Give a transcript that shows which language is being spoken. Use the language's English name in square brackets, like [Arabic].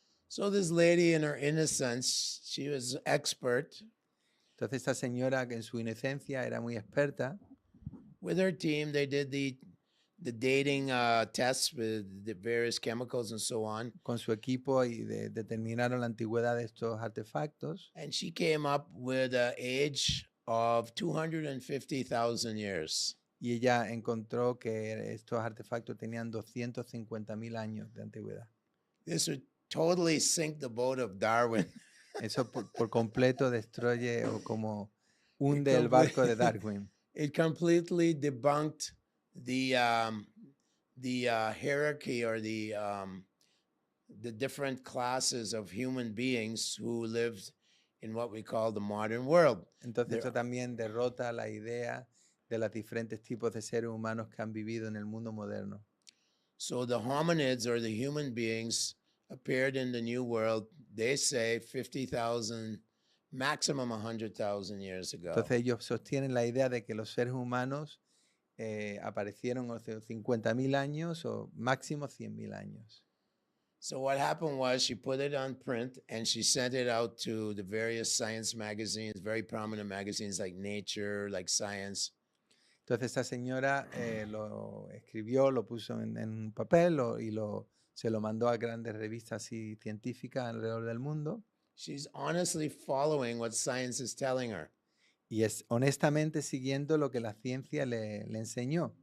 [English] So this lady, in her innocence, she was expert. [Spanish] Entonces esta señora, que en su inocencia era muy experta, [English] with her team, they did the dating tests with the various chemicals and so on. [Spanish] Con su equipo y determinaron la antigüedad de estos artefactos. [English] And she came up with an age of 250,000 years. [Spanish] Y ella encontró que estos artefactos tenían 250,000 años de antigüedad. [English] This would totally sink the boat of Darwin. [Spanish] Eso por completo destruye o como hunde el barco de Darwin. [English] It completely debunked the hierarchy or the different classes of human beings who lived in what we call the modern world. [Spanish] Entonces esto también derrota la idea de los diferentes tipos de seres humanos que han vivido en el mundo moderno. [English] So the hominids, or the human beings, appeared in the new world, they say 50,000, maximum 100,000 years ago. [Spanish] Entonces ellos sostienen la idea de que los seres humanos aparecieron hace 50,000 años o máximo 100,000 años. [English] So what happened was she put it on print and she sent it out to the various science magazines, very prominent magazines like Nature, like Science. [Spanish] Entonces esta señora lo escribió, lo puso en papel y se lo mandó a grandes revistas y científicas alrededor del mundo. [English] She's honestly following what science is telling her. [Spanish] Y es honestamente siguiendo lo que la ciencia le enseñó.